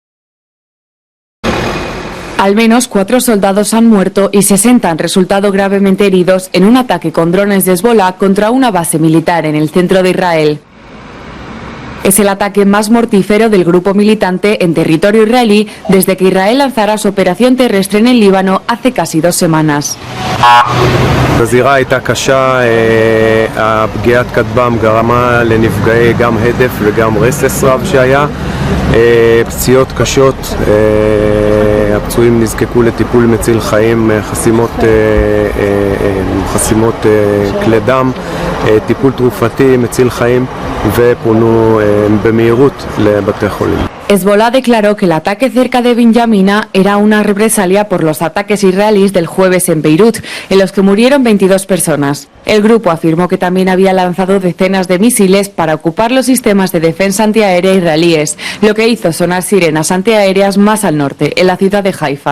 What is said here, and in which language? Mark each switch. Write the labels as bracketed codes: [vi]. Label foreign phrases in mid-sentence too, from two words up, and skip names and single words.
[es] Al menos 4 soldados han muerto y 60 han resultado gravemente heridos en un ataque con drones de Hezbollah contra una base militar en el centro de Israel. Es el ataque más mortífero del grupo militante en territorio israelí desde que Israel lanzara su operación terrestre en el Líbano hace casi 2 semanas. [he] הזירה הייתה קשה, הפגיעת כטב"ם גרמה לנפגעי גם הדף וגם רסס רב שהיה, פציעות קשות, הפצועים נזקקו לטיפול מציל חיים, חסימות כלי דם, טיפול תרופתי מציל חיים ופונו במהירות לבתי חולים. [es] Hezbollah declaró que el ataque cerca de Binyamina era una represalia por los ataques israelíes del jueves en Beirut, en los que murieron 22 personas. El grupo afirmó que también había lanzado decenas de misiles para ocupar los sistemas de defensa antiaérea israelíes, lo que hizo sonar sirenas antiaéreas más al norte, en la ciudad de Haifa.